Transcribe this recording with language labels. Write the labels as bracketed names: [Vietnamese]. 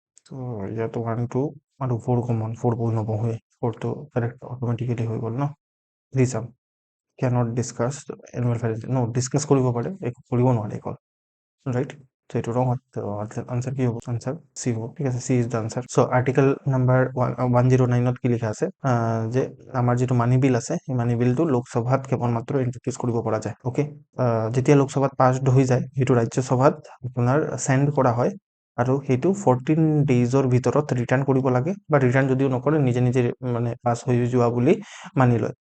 [Assamese] তো ইয়াত 1 2 আৰু 4 কমন, 4 বোৰ নপঢ়োৱে, 4 টো কাৰেক্ট অট'মেটিকেলি হৈ গ'ল ন। [English] ৰিচাম cannot discuss annual finance. [Assamese] No, discuss কৰিব পাৰে, একো কৰিব নোৱাৰে অকল, ৰাইট? তো এইটো ৰং হয়। তো আনসাৰ কি হ'ব? আনসাৰ চি হ'ব। ঠিক আছে, C is the answer. So article number 109ত কি লিখা আছে, যে আমাৰ যিটো মানি বিল আছে সেই মানি বিলটো লোকসভাত কেৱল মাত্ৰ ইন্ট্ৰডিউচ কৰিব পৰা যায়। অ'কে, যেতিয়া লোকসভাত পাছড হৈ যায় সেইটো ৰাজ্যসভাত আপোনাৰ চেণ্ড কৰা হয়, আৰু সেইটো 14 ডেইজৰ ভিতৰত ৰিটাৰ্ণ কৰিব লাগে, বা ৰিটাৰ্ণ যদিও নকৰে নিজে নিজে মানে পাছ হৈ যোৱা বুলি মানি লয়।